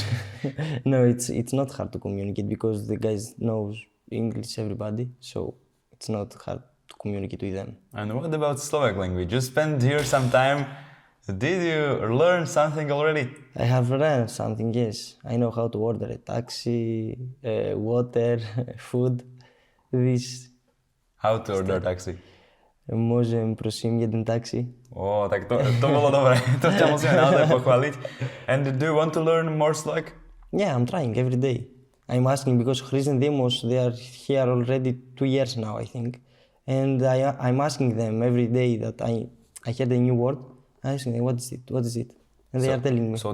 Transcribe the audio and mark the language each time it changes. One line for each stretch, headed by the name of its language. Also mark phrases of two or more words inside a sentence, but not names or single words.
English: No, it's not hard to communicate because the guys knows English, everybody, so it's not hard to communicate with them. And what about Slovak language? You spent here some time. Did you learn something already? I have learned something, yes. I know how to order a taxi, water, food, this. How to order taxi?
Slovak: Môžem prosím jeden taxi? Tak to bolo dobré. To ťa musíme naozaj pochváliť.
English: And do you want to learn more Slovak? Yeah, I'm trying every day. I'm asking because Chris and Demos, they are here already 2 years now, I think. And I'm asking them every day that I heard a new word. I'm asking them, what is it? And they are telling me.